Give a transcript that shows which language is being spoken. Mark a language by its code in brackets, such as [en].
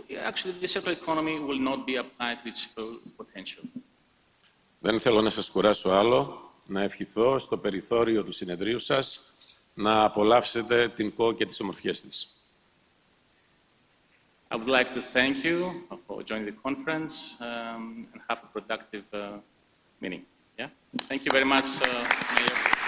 [en] Actually, the circular economy will not be applied to its full potential. [el] Δεν θέλω να σας κουράσω άλλο. Να ευχηθώ στο περιθώριο του συνεδρίου σας να απολαύσετε την ΚΟ και τις ομορφιές της. [en] I would like to thank you for joining the conference and have a productive meeting. Yeah? Thank you very much, Mayor.